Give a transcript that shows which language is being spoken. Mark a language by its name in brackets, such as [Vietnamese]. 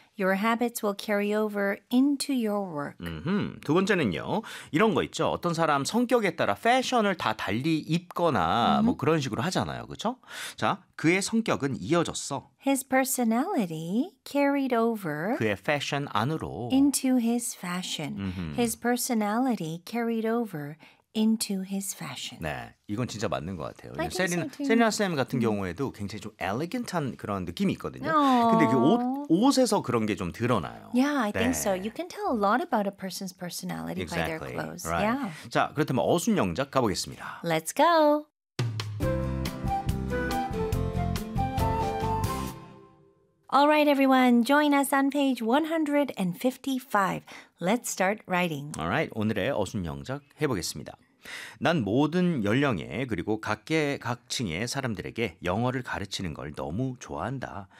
[English] Your habits will carry over into your work. [Korean] 두 번째는요. 이런 거 있죠. 어떤 사람 성격에 따라 패션을 다 달리 입거나 뭐 그런 식으로 하잖아요. 그렇죠? 자, 그의 성격은 이어졌어. [English] His personality carried over [Korean] 그의 패션 안으로 [English] into his fashion. His personality carried over into his fashion. [Korean] 네. 이건 진짜 맞는 것 같아요. [English] I [Korean] 세리나 [English] so [Korean] 세리나 쌤 같은 경우에도 굉장히 좀 엘리겐트한 그런 느낌이 있거든요. [English] Aww. 근데 그 옷에서 그런 게 좀 드러나요. Yeah, I think so. You can tell a lot about a person's personality exactly. by their clothes. Right. Yeah. [Korean] 자, 그렇다면 어순영작 가 보겠습니다. [English] Let's go. 알라이트 에브리원, 조인 어스 온 페이지 155. Let's start writing. [Korean] 알라이트, 오늘의 어순영작 해 보겠습니다. 난 모든 연령에 그리고 각계각층의 사람들에게 영어를 가르치는 걸 너무 좋아한다.